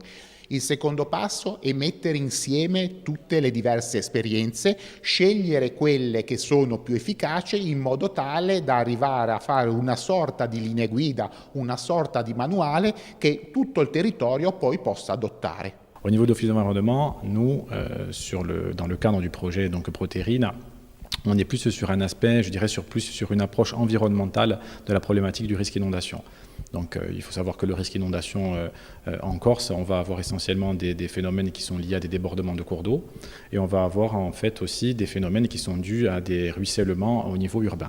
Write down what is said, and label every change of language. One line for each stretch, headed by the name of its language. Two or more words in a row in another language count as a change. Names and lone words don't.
Italian: Il secondo passo è mettere insieme tutte le diverse esperienze, scegliere quelle che sono più efficaci in modo tale da arrivare a fare una sorta di linee guida, una sorta di manuale che tutto il territorio poi possa adottare.
French: Au niveau d'Office d'environnement, nous, dans le cadre du projet donc Proterine, on est plus sur un aspect, je dirais plus sur une approche environnementale de la problématique du risque inondation. Donc il faut savoir que le risque inondation en Corse, on va avoir essentiellement des phénomènes qui sont liés à des débordements de cours d'eau et on va avoir en fait aussi des phénomènes qui sont dus à des ruissellements au niveau urbain.